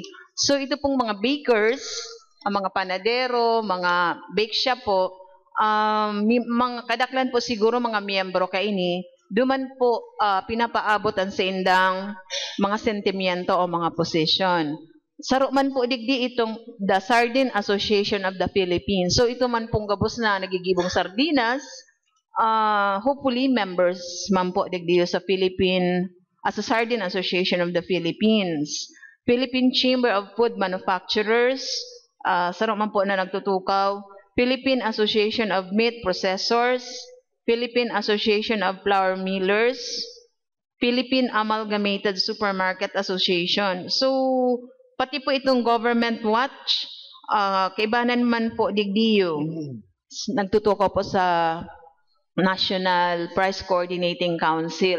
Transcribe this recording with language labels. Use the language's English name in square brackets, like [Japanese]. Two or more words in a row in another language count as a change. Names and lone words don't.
[Bikol] So ito pong mga bakers, ang mga panadero, mga [English] bake shop [Bikol] po, mga kadaklan po siguro mga miyembro kaini, duman po pinapaabot ang sa indang mga sentimiento o mga position. Saro man po digdi itong the Sardine Association of the Philippines. So ito man pong gabos na nagigibong sardinas, hopefully members man po digdi sa sa Sardine Association of the Philippines. Philippine Chamber of Food Manufacturers, saro man po na nagtutukaw. Philippine Association of Meat Processors, Philippine Association of Flour Millers, Philippine Amalgamated Supermarket Association. So, pati po itong Government Watch, kaibanan man po digdiyo, nagtutukaw po sa National Price Coordinating Council.